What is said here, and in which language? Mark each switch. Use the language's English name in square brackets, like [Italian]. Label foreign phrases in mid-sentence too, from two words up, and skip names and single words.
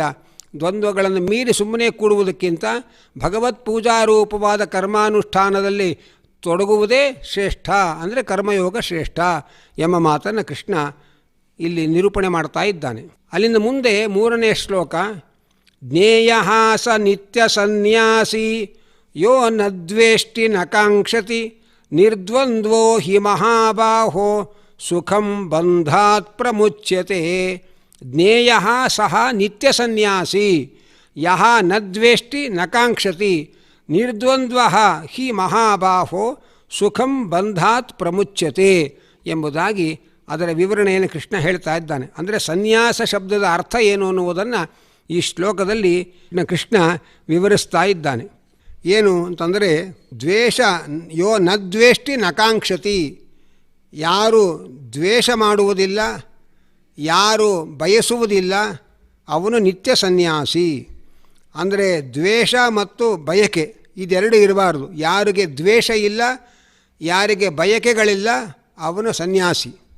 [Kannada] ದ್ವಂದ್ವಗಳನ್ನು ಮೀರಿ ಸುಮ್ಮನೆ ಕೂಡುವುದಕ್ಕಿಂತ ಭಗವತ್ ಪೂಜಾರೂಪವಾದ ಕರ್ಮಾನುಷ್ಠಾನದಲ್ಲಿ ತೊಡಗುವುದೇ ಶ್ರೇಷ್ಠ. ಅಂದರೆ ಕರ್ಮಯೋಗ ಶ್ರೇಷ್ಠ ಎಂಬ ಮಾತನ್ನು ಕೃಷ್ಣ ಇಲ್ಲಿ ನಿರೂಪಣೆ ಮಾಡ್ತಾ ಇದ್ದಾನೆ. ಅಲ್ಲಿಂದ ಮುಂದೆ 3ನೇ ಶ್ಲೋಕ. [Sanskrit] ಜ್ಞೇಯ ಸ ನಿತ್ಯ ಸನ್ಯಾಸಿ ಯೋ ನ ದ್ವೇಷ್ಟಿ ನ ಕಾಂಕ್ಷತಿ ನಿರ್ದ್ವಂದ್ವೋ ಹಿ ಮಹಾಬಾಹೋ ಸುಖಂ ಬಂಧಾತ್ ಪ್ರಮುಚ್ಯತೆ. ಜ್ಞೇಯ ಸಹ ನಿತ್ಯ ಸನ್ಯಾಸಿ ಯಹ ನ ದ್ವೇಷ್ಟಿ ನ ಕಾಂಕ್ಷತಿ ನಿರ್ದ್ವಂದ್ವ ಹಿ ಮಹಾಬಾಹೋ ಸುಖಂ ಬಂಧಾತ್ ಪ್ರಮುಚ್ಯತೆ [Kannada] ಎಂಬುದಾಗಿ ಅದರ ವಿವರಣೆಯನ್ನು ಕೃಷ್ಣ ಹೇಳ್ತಾ ಇದ್ದಾನೆ. ಅಂದರೆ ಸನ್ಯಾಸ ಶಬ್ದದ ಅರ್ಥ ಏನು ಅನ್ನುವುದನ್ನು ಈ ಶ್ಲೋಕದಲ್ಲಿ ಕೃಷ್ಣ ವಿವರಿಸ್ತಾ ಇದ್ದಾನೆ. ಏನು ಅಂತಂದರೆ ದ್ವೇಷ [Sanskrit] ಯೋ ನ ದ್ವೇಷ್ಟಿ ನ ಕಾಂಕ್ಷತಿ, [Kannada] ಯಾರು ದ್ವೇಷ ಮಾಡುವುದಿಲ್ಲ, ಯಾರು ಬಯಸುವುದಿಲ್ಲ ಅವನು ನಿತ್ಯ ಸನ್ಯಾಸಿ. ಅಂದರೆ ದ್ವೇಷ ಮತ್ತು ಬಯಕೆ ಇದೆರಡು ಇರಬಾರ್ದು. ಯಾರಿಗೆ ದ್ವೇಷ ಇಲ್ಲ, ಯಾರಿಗೆ ಬಯಕೆಗಳಿಲ್ಲ ಅವನು ಸನ್ಯಾಸಿ.